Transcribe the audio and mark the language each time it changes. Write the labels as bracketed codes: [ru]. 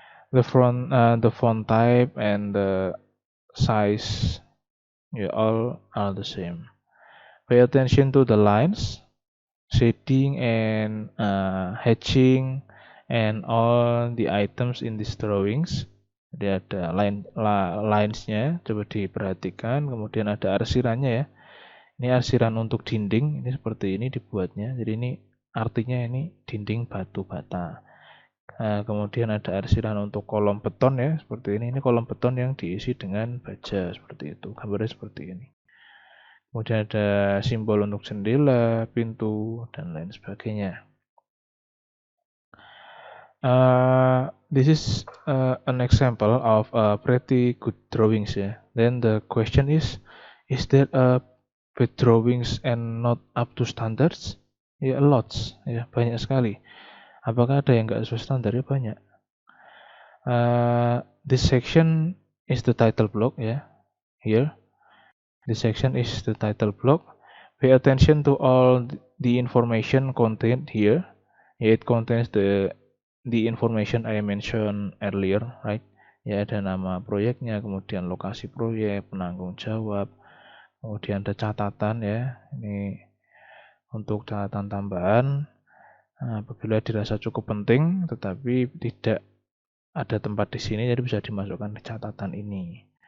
[en] The font type and the size, all are the same. Pay attention to the lines, shading, and hatching, and all the items in these drawings. [id] Jadi ada linesnya, coba diperhatikan. Kemudian ada arsirannya Ini arsiran untuk dinding, ini seperti ini dibuatnya. Jadi ini artinya ini dinding batu bata. Kemudian ada arsiran untuk kolom beton seperti ini. Ini kolom beton yang diisi dengan baja seperti itu. Gambarnya seperti ini. Kemudian ada simbol untuk jendela, pintu, dan lain sebagainya. [en] This is an example of pretty good drawings Then the question is there a bad drawings and not up to standards? [id] Lots, banyak sekali. Apakah ada yang nggak sesuai standar? Banyak. [en] This section is the title block here. This section is the title block. Pay attention to all the information contained here. It contains the information I mentioned earlier, right? [id] Ada nama proyeknya, kemudian lokasi proyek, penanggung jawab, kemudian ada catatan Ini untuk catatan tambahan. Apabila dirasa cukup penting, tetapi tidak ada tempat di sini, jadi bisa dimasukkan ke catatan ini.